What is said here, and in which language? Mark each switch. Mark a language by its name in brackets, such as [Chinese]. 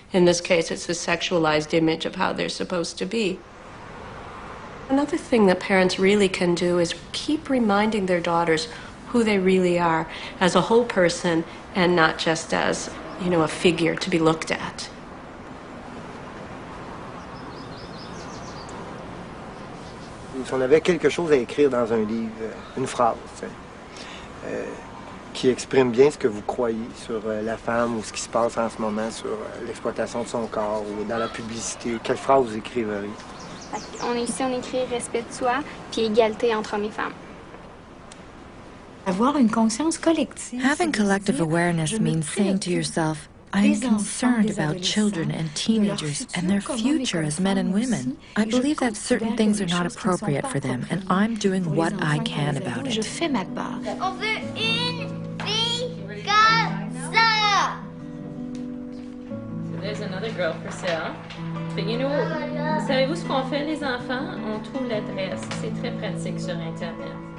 [English] In this case, it's a sexualized image of how they're supposed to be. Another thing that parents really can do is keep reminding their daughters who they really are as a whole person and not just as, you know, a figure to be looked at. [French] Si on avait quelque chose à écrire dans un livre, une phrase, qui exprime bien ce que vous croyez sur la femme ou ce qui se passe en ce moment sur l'exploitation de son corps ou dans la publicité, quelle phrase vous écriveriez? Ici, on écrit respect de soi puis égalité entre hommes et femmes. [English] Having collective awareness means saying to yourself, I am concerned about children and teenagers and their future as men and women. I believe that certain things are not appropriate for them, and I'm doing what I can about it. [French] On veut une fille comme ça. [English] So there's another girl for sale. But you know, [French] savez-vous ce qu'on fait les enfants? On trouve l'adresse. C'est très pratique sur Internet.